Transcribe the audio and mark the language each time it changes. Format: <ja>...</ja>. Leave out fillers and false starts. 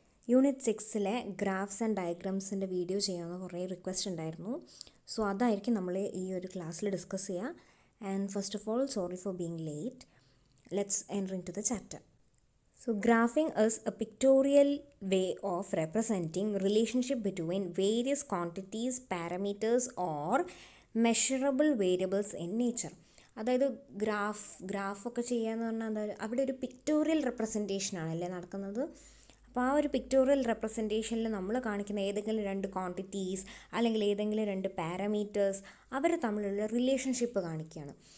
<ml>Unit 6-ലെ graphs and ഡയഗ്രാംസിൻ്റെ video ചെയ്യാമെന്ന് കുറേ request ഉണ്ടായിരുന്നു. സോ അതായിരിക്കും നമ്മൾ ഈ ഒരു ക്ലാസ്സിൽ ഡിസ്കസ് ചെയ്യുക.</ml> <en>And first of all, sorry for being late. Let's enter in to the chapter. So graphing is a pictorial way of representing relationship between various quantities, parameters or measurable variables in nature.</en> <ml>അതായത് ഗ്രാഫൊക്കെ ചെയ്യാന്ന് പറഞ്ഞാൽ അവിടെ ഒരു pictorial റെപ്രസെൻറ്റേഷനാണല്ലേ നടക്കുന്നത്. അപ്പോൾ ആ ഒരു pictorial റെപ്രസെൻറ്റേഷനിൽ നമ്മൾ കാണിക്കുന്ന ഏതെങ്കിലും രണ്ട് ക്വാണ്ടിറ്റീസ് അല്ലെങ്കിൽ ഏതെങ്കിലും രണ്ട് പാരാമീറ്റേഴ്സ് അവർ തമ്മിലുള്ള റിലേഷൻഷിപ്പ് കാണിക്കുകയാണ്.</ml>